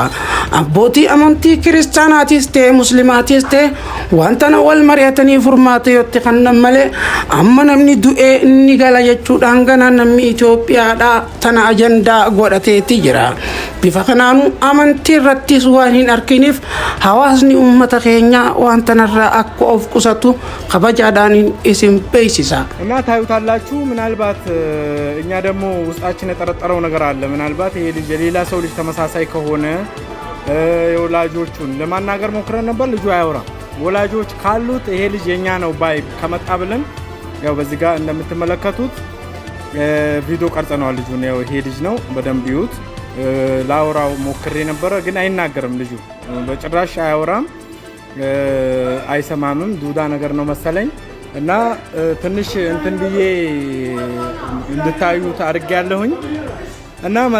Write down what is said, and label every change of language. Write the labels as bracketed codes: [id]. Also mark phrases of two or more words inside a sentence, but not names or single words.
[om] Abbootii amantii kiristaanaatis ta'e muslimaatis ta'e wantana wal mari'atanii furmaata yotti kannan malee amma namni du'ee inni gala jechuudhaan gana namni Itoophiyaadhaa tana ajandaa godhateeti jira. Bifa kanaan amantii irrattis waan hin arkiniif hawaasni ummata keenyaa wantanarraa akka of qusatu kabajaadhaan isin beeksisa. [am] እና ታዩታላችሁ ምናልባት እኛ ደግሞ ውስጣችን የጠረጠረው ነገር አለ ምናልባት ይሄ ልጅ የሌላ ሰው ልጅ ተመሳሳይ ከሆነ የወላጆቹን ለማናገር ሞክረን ነበር ልጁ አያወራም ወላጆች ካሉት ይሄ ልጅ የኛ ነው ባይ ከመጣ ብለን ያው በዚህ ጋር እንደምትመለከቱት ቪዲዮ ቀርጸናል ልጁን ያው ይሄ ልጅ ነው በደንብ ይዩት ላውራው ሞክሬ ነበር ግን አይናገርም ልጁ በጭራሽ አያወራም አይሰማምም ዱዳ ነገር ነው መሰለኝ እና ትንሽ እንትን ብዬ እንድታዩት አድርጌያለሁኝ እና